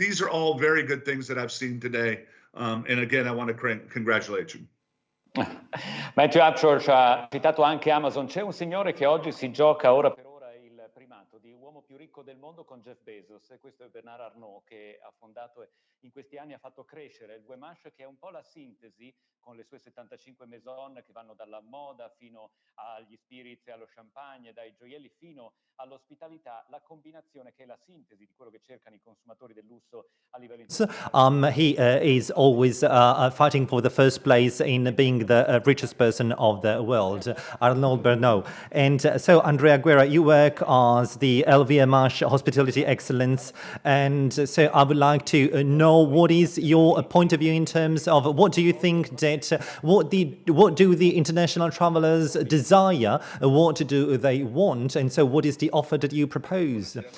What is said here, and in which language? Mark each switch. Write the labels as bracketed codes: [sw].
[en] These are all very good things that I've seen today. And again, I want to congratulate you. [it] Matthew Upchurch ha citato anche Amazon. C'è un signore che oggi si gioca ora per ora il primato di uomo più ricco del mondo con Jeff Bezos, e questo è Bernard Arnault, che ha fondato e in questi anni ha fatto crescere il Guemash, che è un po' la sintesi, con le sue 75 maison che vanno dalla moda fino agli spirits e allo champagne, dai gioielli fino all'ospitalità, la combinazione che è la sintesi di quello che cercano i consumatori del lusso a livello internazionale. [en] He is always fighting for the first place in being the richest person of the world, Arnaud Bernot. And so, Andrea Guerra, you work as the LVMH Hospitality Excellence, and so I would like to know what is your point of view in terms of what do you think that what do the international travelers desire, what do they want, and so what is the offer that you propose?